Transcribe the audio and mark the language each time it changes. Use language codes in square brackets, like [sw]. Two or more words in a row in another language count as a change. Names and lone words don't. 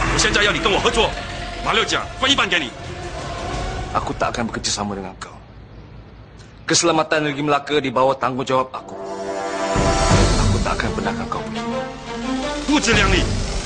[zh] 现在要你跟我合作，马六甲分一半给你。 [ms] Aku tak akan bekerjasama dengan kau. Keselamatan negeri Melaka di bawah tanggungjawab aku. Aku tak akan benarkan kau pergi. [zh] 不自量力。